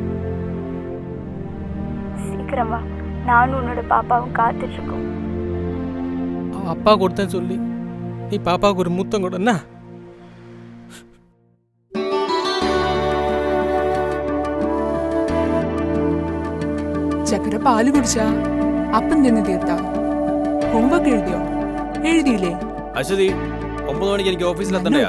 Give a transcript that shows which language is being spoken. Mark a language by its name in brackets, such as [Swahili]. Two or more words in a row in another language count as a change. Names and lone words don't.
[Tamil] சீக்கிரம் வா, நானும் உன்னோட பாப்பாவும் காத்துட்டு இருக்கோம். அப்பா கொடுத்தேன்னு சொல்லி நீ பாப்பாவுக்கு ஒரு முத்தம் கொடுன்னா. [Malayalam] ചക്കര പാല് കുടിച്ചാ അപ്പം തിന്ന് തീർത്താ? ഹോംവർക്ക് എഴുതിയോ? എഴുതിയില്ലേ? അശ്വതി, 9 മണിക്ക് എനിക്ക് ഓഫീസിൽ എത്തണ്ടേ?